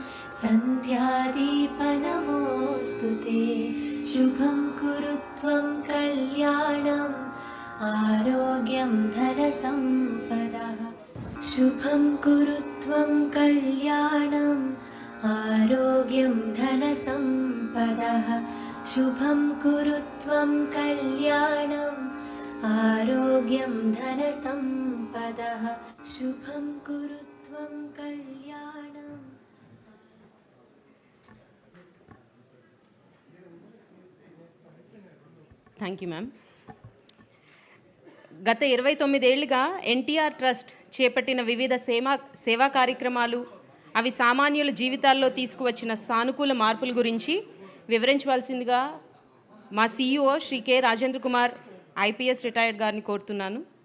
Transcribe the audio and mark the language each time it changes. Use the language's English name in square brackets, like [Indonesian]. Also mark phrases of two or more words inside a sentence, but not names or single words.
[Sanskrit] సంధ్యాదీపనమోస్తుతే శుభం కురు త్వం కళ్యాణం ఆరోగ్యం ధన సంపదః శుభం కురు త్వం కళ్యాణం ఆరోగ్యం ధన సంపదః శుభం కురు త్వం కళ్యాణం आरोग्यं धनसम्पदः शुभं कुरु त्वं कल्याणम्. [English] thank you ma'am. [Telugu] గత 29 ఏళ్లుగా ఎన్టీఆర్ ట్రస్ట్ చేపట్టిన వివిధ సేవా కార్యక్రమాలు, అవి సామాన్యుల జీవితాల్లో తీసుకువచ్చిన సానుకూల మార్పుల గురించి వివరించవలసిందిగా మా CEO శ్రీ కె రాజేంద్ర కుమార్ [English] IPS retired [Telugu] గారిని కోరుతున్నాను.